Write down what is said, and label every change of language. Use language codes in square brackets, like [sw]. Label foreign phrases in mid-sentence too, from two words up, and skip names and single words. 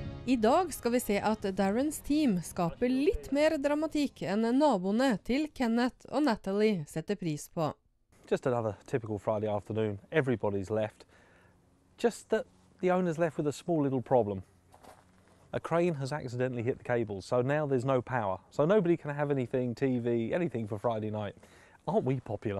[no] I dag skal vi se at Darrens team skaper litt mer dramatikk enn naboene til Kenneth og Natalie setter pris på. [en] Just another typical Friday afternoon. Everybody's left. Just that the owner's left with a small little problem. A crane has accidentally hit the cables, so now there's no power. So nobody can have anything, TV, anything for Friday night. Aren't we popular?